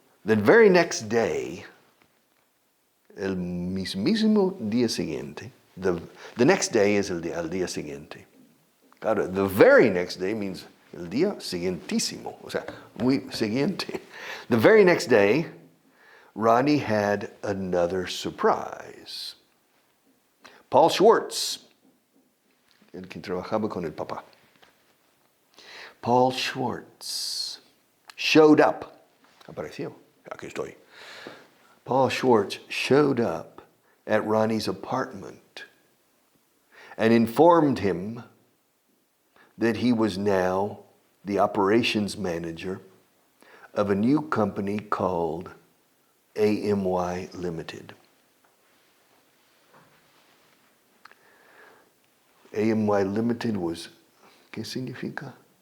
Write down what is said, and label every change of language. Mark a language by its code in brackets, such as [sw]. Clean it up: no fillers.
[en] The very next day, [es] el mismísimo día siguiente, [en] the next day is [es] al día siguiente. Claro, [en] the very next day means [es] el día siguientísimo, o sea, muy siguiente. [en] The very next day, Ronnie had another surprise. [es] Paul Schwartz, el que trabajaba con el papá. Paul Schwartz [en] showed up. [es] Apareció. Aquí estoy. [en] Paul Schwartz showed up at Ronnie's apartment and informed him that he was now the operations manager of a new company called AMY Limited. [es] AMY Limited was, ¿qué significa?